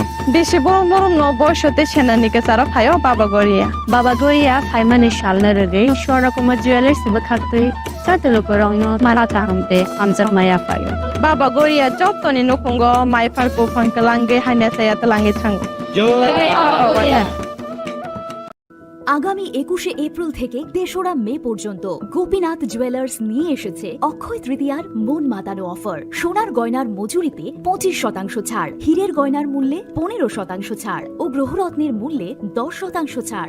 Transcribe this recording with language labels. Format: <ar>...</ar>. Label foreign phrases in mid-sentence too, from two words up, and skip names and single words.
<trp>Beshi borom no borshote chenanike sara phayo Baba Goria phaimani shalna rege shora kuma jewelers bakhatoi chate lukurogno marata hamte amjar maya phayo. Baba Goria jottoni nukungo mai pharko phangkalange haina sayat lange thang.</trp> <bn>আগামী 21শে এপ্রিল থেকে ৩রা মে পর্যন্ত গোপীনাথ জুয়েলার্স নিয়ে এসেছে অক্ষয় তৃতীয়ার মন মাতানো অফার। সোনার গয়নার মজুরিতে 25% ছাড়, হীরের গয়নার মূল্যে 15% ছাড় ও গ্রহরত্নের মূল্যে 10% ছাড়।</bn>